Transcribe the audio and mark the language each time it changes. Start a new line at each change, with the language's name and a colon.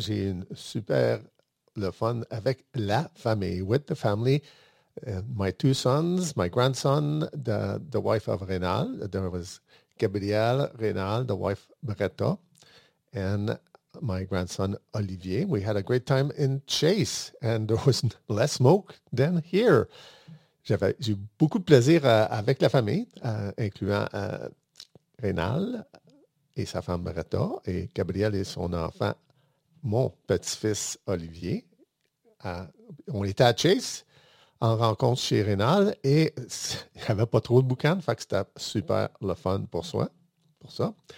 French: J'ai eu super le fun avec la famille.
English: With the family, my two sons, my grandson, the wife of Rénal. There was Gabriel Rénal, the wife Bretta, and my grandson Olivier. We had a great time in Chase, and there was less smoke than here.
French: J'ai eu beaucoup de plaisir avec la famille, incluant Rénal et sa femme Bretta, et Gabriel et son enfant, mon petit-fils Olivier. On était à Chase en rencontre chez Rénal et il n'y avait pas trop de boucan, fait que c'était super le fun pour soi, pour ça.